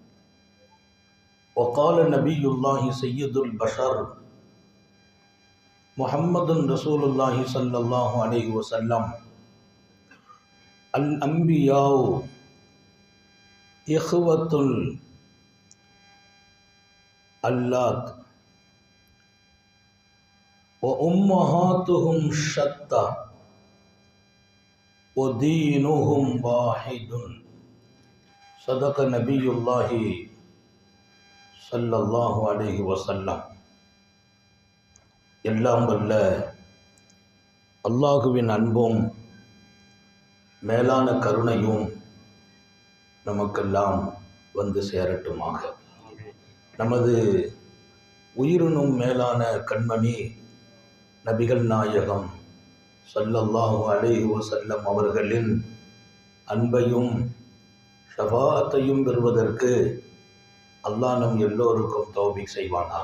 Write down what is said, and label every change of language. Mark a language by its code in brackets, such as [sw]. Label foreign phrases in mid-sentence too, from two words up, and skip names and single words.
[ar] وقال نبي الله سيد البشر محمد رسول الله صلى الله عليه وسلم: الأنبياء إخوة اللات وأمهاتهم شتى ودينهم واحد. صدق نبي الله صلى الله عليه وسلم. [ta] எல்லாம் வல்ல அல்லாஹுவின் அன்பும் மேலான கருணையும் நமக்கெல்லாம் வந்து சேரட்டுமாக. நமது உயிரினும் மேலான கண்மணி நபிகள் நாயகம் [ar] صلى الله عليه وسلم [ta] அவர்களின் அன்பையும் ஷஃபாஅத்தையும் பெறுவதற்கு அல்லாஹ் நம் எல்லோருக்கும் தௌஃபீக் செய்வானாக.